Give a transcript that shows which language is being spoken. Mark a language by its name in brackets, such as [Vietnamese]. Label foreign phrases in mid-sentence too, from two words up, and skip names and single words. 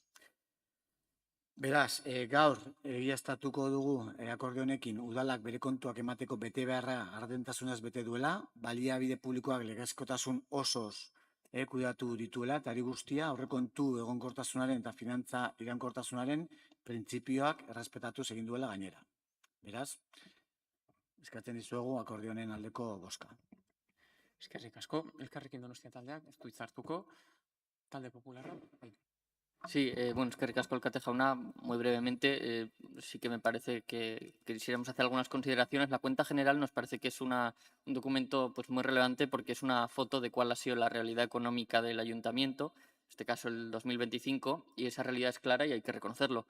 [Basque] Beraz, gaur egiaztatuko dugu akordio honekin udalak bere kontuak emateko bete beharra gardentasunez bete duela, baliabide publikoak legezkotasun osoz kudeatu dituela, eta ari guztia aurrekontu egonkortasunaren eta finantza iraunkortasunaren printzipioak errespetatuz egin duela gainera. Beraz, eskatzen dizuegu akordio honen aldeko bozka. Eskerrik asko, Elkarrekin Donostia taldeak, ez du hitz hartuko, talde popularra. [Spanish] Sí, bueno, [Basque] eskerrik asko alkate jauna, [Spanish] muy brevemente, sí que me parece que quisiéramos hacer algunas consideraciones. La cuenta general nos parece que es un documento pues, muy relevante porque es una foto de cuál ha sido la realidad económica del ayuntamiento, en este caso el 2025, y esa realidad es clara y hay que reconocerlo.